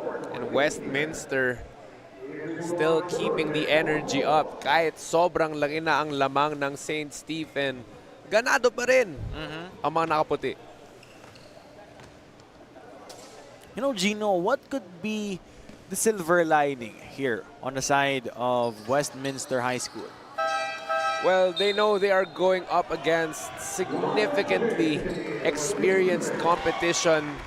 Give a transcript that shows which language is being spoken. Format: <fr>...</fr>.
<en>And Westminster still keeping the energy up.</en> <tl>Kahit sobrang laki na ang lamang ng St. Stephen, ganado pa rin ang mga nakaputi.</tl> <en>You know, Gino, what could be the silver lining here on the side of Westminster High School? Well, they know they are going up against significantly experienced competition.</en>